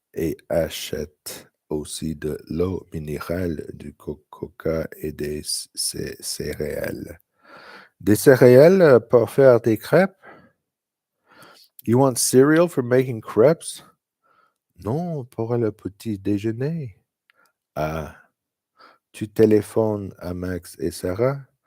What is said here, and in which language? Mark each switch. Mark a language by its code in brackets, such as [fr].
[fr] Et achète aussi de l'eau minérale, du coca et des céréales. Des céréales pour faire des crêpes? [en] You want cereal for making crepes? [fr] Non, pour le petit déjeuner. Ah, tu téléphones à Max et Sarah?